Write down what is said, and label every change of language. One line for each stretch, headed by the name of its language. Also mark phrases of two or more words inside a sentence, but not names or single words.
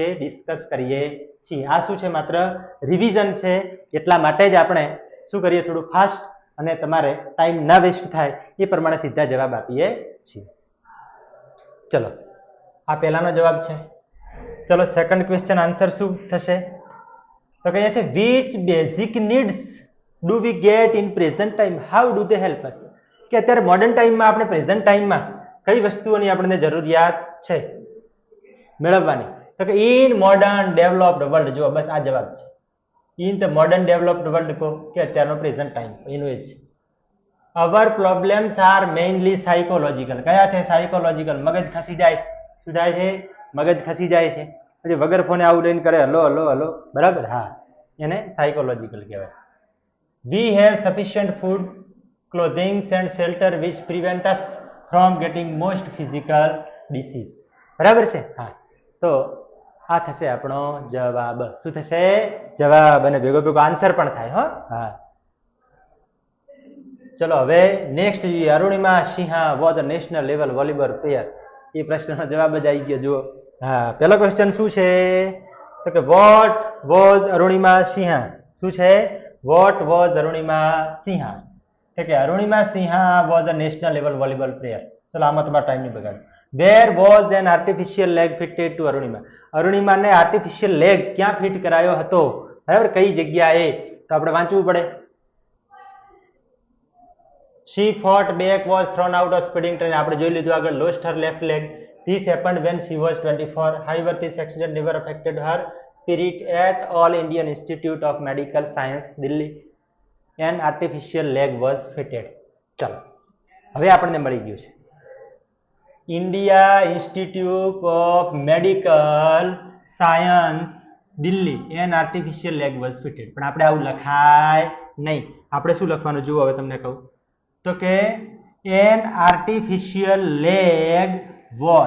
Gujarati: ડિસ્કસ કરીએ છીએ. આ શું છે? માત્ર રિવિઝન છે. એટલા માટે જ આપણે શું કરીએ? થોડું ફાસ્ટ અને તમારે ટાઈમ ના વેસ્ટ થાય એ પ્રમાણે સીધા જવાબ આપીએ છીએ. ચલો, આ પહેલાનો જવાબ છે. ચલો,
English: second question answer
Gujarati: શું થશે? તો કહે છે
English: which basic needs do we get in present time, how do they help us?
Gujarati: કે અત્યારે
English: modern timeમાં
Gujarati: આપણે
English: present timeમાં
Gujarati: કઈ વસ્તુઓની આપણને જરૂરિયાત છે મેળવવાની? તો કે
English: in modern developed world.
Gujarati: જો બસ આ જવાબ છે.
English: in the modern developed world
Gujarati: કહો કે અત્યારનો
English: present time,
Gujarati: એનું એ જ છે.
English: our problems are mainly psychological.
Gujarati: કયા છે? સાયકોલોજીકલ. મગજ ખસી જાય. શું થાય છે? મગજ ખસી જાય છે. પછી વગર ફોને આવું લઈને કરે
English: hello hello hello,
Gujarati: બરાબર? હા, એને સાયકોલોજીકલ કહેવાય.
English: We have sufficient food, clothing and shelter which prevent us from getting most physical disease.
Gujarati: બરાબર છે? હા, તો આ થશે આપણો જવાબ. શું થશે? જવાબ. અને ભેગો ભેગો આન્સર પણ થાય. હો, હા. ચલો, હવે નેક્સ્ટ જોઈએ.
English: Arunima Sinha was a national level volleyball player.
Gujarati: એ પ્રશ્નનો જવાબ જ આવી ગયો. જુઓ, હા, પહેલો ક્વેશ્ચન શું છે? તો કે
English: what was Arunima Sinha.
Gujarati: શું છે?
English: what was Arunima Sinha.
Gujarati: તો કે
English: Arunima Sinha was a national level volleyball player.
Gujarati: ચલો, આમાં તમારો ટાઈમ નહીં બગાડ.
English: where was an artificial leg fitted to Arunima.
Gujarati: અરુણિમાને
English: artificial leg
Gujarati: ક્યાં ફિટ કરાયો હતો? બરાબર, કઈ જગ્યાએ? તો આપણે વાંચવું પડે.
English: She fought back, was thrown out of speeding train.
Gujarati: આપણે જોઈ લીધું આગળ.
English: Lost her left leg. This happened when she was 24. However, this accident never affected her spirit. At All Indian Institute of Medical Science, Delhi, an artificial leg was fitted.
Gujarati: ચલો, હવે આપણને મળી ગયું છે
English: India Institute of Medical Science Delhi, an artificial leg was fitted.
Gujarati: પણ આપણે આવું લખાય નહીં. આપણે શું લખવાનું? જુઓ, હવે તમને કહું તો કે
English: an artificial leg was.